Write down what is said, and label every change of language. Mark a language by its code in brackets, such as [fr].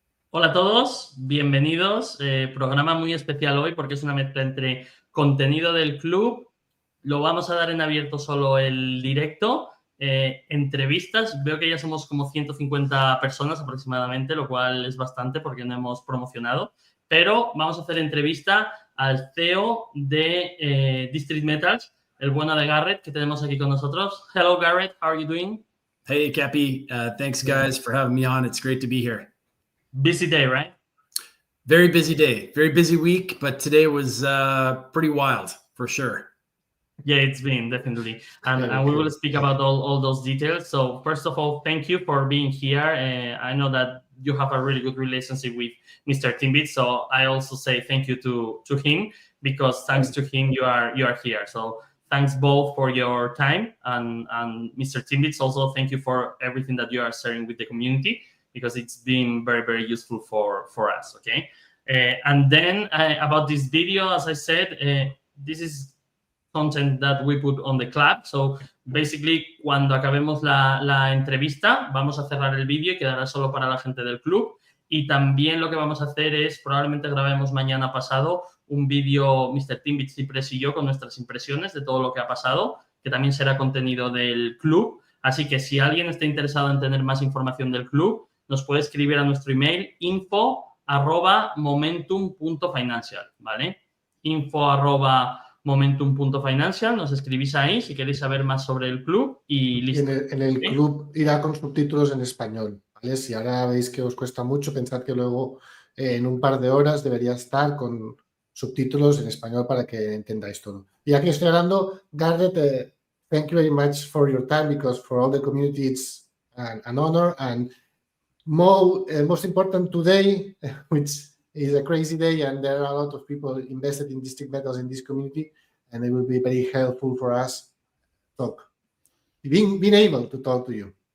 [es] Hola a todos, bienvenidos. Programa muy especial hoy porque es una mezcla entre contenido del club, lo vamos a dar en abierto solo el directo, entrevistas, veo que ya somos como 150 personas aproximadamente, lo cual es bastante porque no hemos promocionado, pero vamos a hacer entrevista al CEO de District Metals, el bueno de Garrett, que tenemos aquí con nosotros. [en] Hello Garrett, how are you doing? Hey Cappy, thanks guys for having me on. It's great to be here. Busy day, right? Very busy day, very busy week, but today was pretty wild for sure. Yeah, it's been definitely. And we will speak about all those details. So first of all, thank you for being here. I know that you have a really good relationship with Mr. Timbit. So I also say thank you to him, because thanks to him, you are here. So thanks both for your time. And Mr. Timbit, also thank you for everything that you are sharing with the community, because it's been very, very useful for us, okay? And then about this video, as I said, this is content that we put on the club. So basically, [es] cuando acabemos la entrevista, vamos a cerrar el vídeo y quedará solo para la gente del club. Y también lo que vamos a hacer es, probablemente grabemos mañana pasado un vídeo, Mr. Timbit, Cipres y yo, con nuestras impresiones de todo lo que ha pasado, que también será contenido del club. Así que si alguien está interesado en tener más información del club, nos puede escribir a nuestro email info@momentum.financial, ¿vale? info@momentum.financial, nos escribís ahí si queréis saber más sobre el club y listo. En el club irá con subtítulos en español, ¿vale? Si ahora veis que os cuesta mucho, pensad que luego en un par de horas debería estar con subtítulos en español para que entendáis todo. Y aquí estoy hablando, [en] Garrett, thank you very much for your time, because for all the community it's an honor, and most important today, which is a crazy day, and there are a lot of people invested in district metals in this community, and it will be very helpful for us being able to talk to you.